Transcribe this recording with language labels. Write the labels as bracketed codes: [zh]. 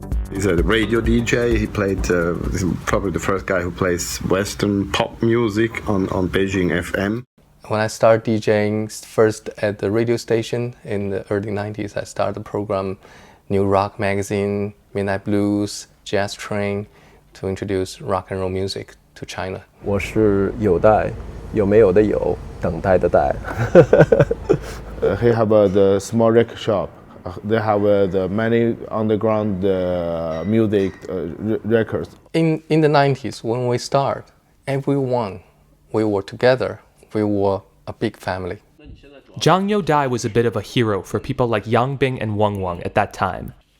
[en] He's a radio DJ. He played, he's probably the first guy who plays Western pop music on Beijing FM. When I started DJing first at the radio station in the early 90s, I started the program New Rock Magazine, Midnight Blues, Jazz Train to introduce rock and roll music to China. [zh] 我是有待，有没有的有，等待的待。 [en] He have the small record shop. They have the many underground music records. In the 90s, when we started, everyone, we were together. We were a big family. Zhang Youdai was a bit of a hero for people like Yang Bing and Wang Wang at that time.